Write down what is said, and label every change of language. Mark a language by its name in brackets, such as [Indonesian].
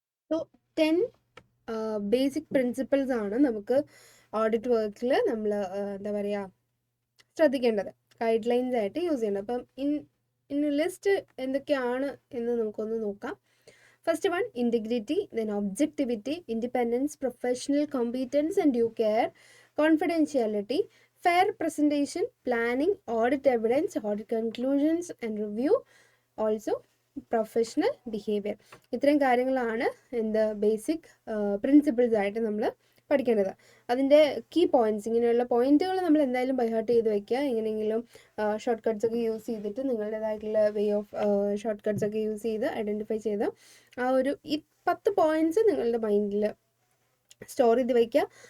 [Malayalam] So 10 basic principles ആണ് നമുക്ക് audit വർക്കിൽ നമ്മൾ എന്താ പറയുക ശ്രദ്ധിക്കേണ്ടത്, ഗൈഡ് ലൈൻസ് ആയിട്ട് യൂസ് ചെയ്യേണ്ടത്. അപ്പം ഇൻ ലിസ്റ്റ് എന്തൊക്കെയാണ് എന്ന് നമുക്കൊന്ന് നോക്കാം. [English] First one, integrity, then objectivity, independence, professional competence and due care, confidentiality, fair presentation, planning, audit evidence, audit conclusions and review, also professional behaviour. [Malayalam] ഇത്രയും കാര്യങ്ങളാണ് എന്ത് ബേസിക് പ്രിൻസിപ്പിൾസ് ആയിട്ട് നമ്മൾ പഠിക്കേണ്ടത്. അതിൻ്റെ കീ പോയിന്റ്സ്, ഇങ്ങനെയുള്ള പോയിന്റുകൾ നമ്മൾ എന്തായാലും ബൈഹാർട്ട് ചെയ്ത് വെക്കുക. എങ്ങനെയെങ്കിലും ഷോർട്ട് കട്ട്സ് ഒക്കെ യൂസ് ചെയ്തിട്ട് നിങ്ങളുടേതായിട്ടുള്ള [English] way of shortcuts [Malayalam] ഒക്കെ യൂസ് ചെയ്ത് ഐഡൻറ്റിഫൈ ചെയ്ത് ആ ഒരു ഈ 10 പോയിന്റ്സ് നിങ്ങളുടെ മൈൻഡിൽ സ്റ്റോർ ചെയ്ത് വയ്ക്കുക.